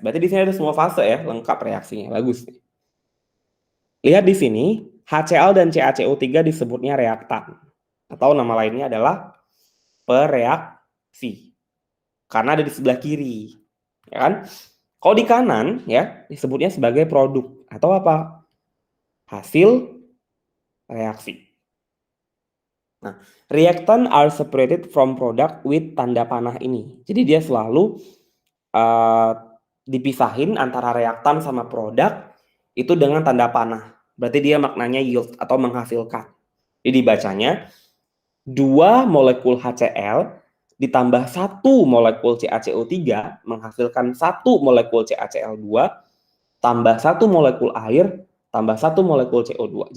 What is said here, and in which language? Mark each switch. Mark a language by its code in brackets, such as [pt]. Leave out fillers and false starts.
[id] Berarti di sini ada semua fase ya, lengkap reaksinya. Bagus nih. Lihat di sini, HCl dan CaCO3 disebutnya reaktan. Atau nama lainnya adalah pereaksi. Karena ada di sebelah kiri. Ya kan? Kalau di kanan ya disebutnya sebagai produk atau apa? Hasil reaksi. [en] Nah, reactant are separated from product with [id] tanda panah ini. Jadi dia selalu dipisahin antara reaktan sama produk itu dengan tanda panah. Berarti dia maknanya yield atau menghasilkan. Jadi dibacanya 2 molekul HCl ditambah 1 molekul CaCO3 menghasilkan 1 molekul CaCl2 tambah 1 molekul air tambah 1 molekul CO2.